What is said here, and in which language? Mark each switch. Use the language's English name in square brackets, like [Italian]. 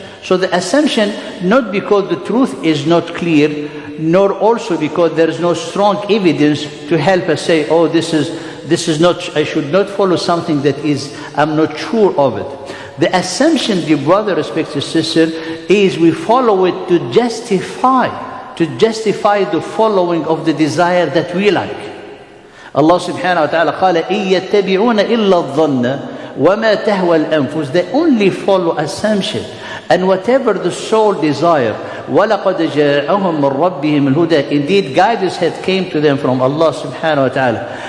[English] So the assumption, not because the truth is not clear, nor also because there is no strong evidence to help us say, oh, this is not, I should not follow something that is, I'm not sure of it. The assumption, dear brother, respected sister, is we follow it to justify the following of the desire that we like. [Arabic] Allah subhanahu wa ta'ala قال إِن يَتَّبِعُونَ إِلَّا الظَّنَّ وَمَا تَهْوَى الْأَنفُسِ. [English] They only follow assumption. And whatever the soul desire, [Arabic] وَلَقَدْ جَاءَهُمْ مِنْ رَبِّهِمُ الْهُدَى. [English] Indeed, guidance had came to them from Allah subhanahu wa ta'ala.